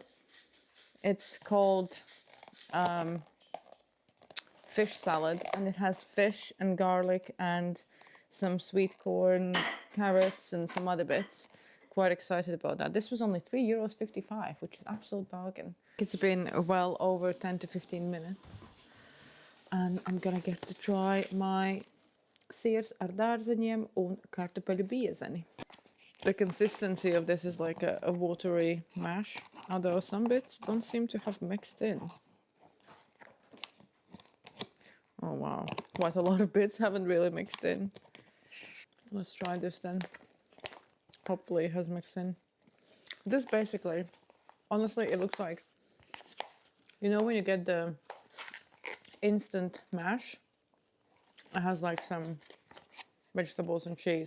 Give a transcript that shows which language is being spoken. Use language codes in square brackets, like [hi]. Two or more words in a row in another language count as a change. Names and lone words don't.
[en] It's called fish salad, and it has fish and garlic and some sweet corn, carrots, and some other bits. Quite excited about that. This was only €3.55, which is absolute bargain. It's been well over 10 to 15 minutes, and I'm gonna get to try my [lv] sirs ar dārzeņiem un kartupeļu biezeni. [en] The consistency of this is like a watery mash, although some bits don't seem to have mixed in. Oh wow, quite a lot of bits haven't really mixed in. Let's try this then. Hopefully it has mixed in. This basically, honestly, it looks like, you know when you get the instant mash, it has like some vegetables and cheese.